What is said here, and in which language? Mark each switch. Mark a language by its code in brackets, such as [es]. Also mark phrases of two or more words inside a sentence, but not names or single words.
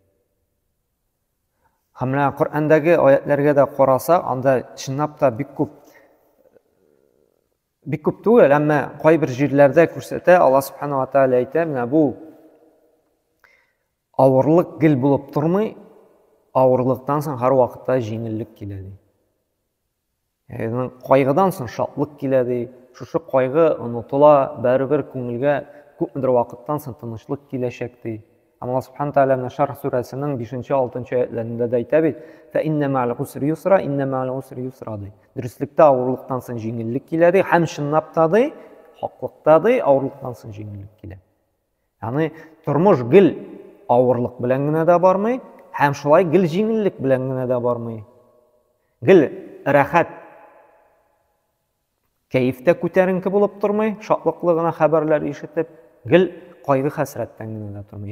[tt] Һәм менә Коръәндәге аятләргә дә карасак, анда чынлап та бик күп түгел, әмма кайбер җирләрдә күрсәтә, Аллаһ [ar] سبحانه وتعالى [tt] әйтә, менә бу авырлык гел булып тормый, авырлыктан соң һәр вакытта җиңеллек килә ди. Ягъни кайгыдан соң шатлык килә ди. Шушы кайгы онытыла, бәрибер күңелгә күпмедер вакыттан соң тынычлык киләчәк ди. Аллаһ [ar] سبحانه تعالى [tt] менә Шарх сүрәсенең 5-6 аятьләрендә дә әйтә бит: [ar] "فإن مع العسر يسرا إن مع العسر يسرا" ди. [tt] Дөрестлектә авырлыктан соң җиңеллек килә ди, һәм чынлап та ди, хаклыкта ди, авырлыктан соң җиңеллек килә. Ягъни тормыш гел авырлык белән генә дә бармый, һәм шулай гел җиңеллек белән генә дә бармый. Гел рәхәт, кәефтә күтәренке булып тормый, шатлыклы гына хәбәрләр ишетеп, гел кайгы хәсрәттән генә дә тормый.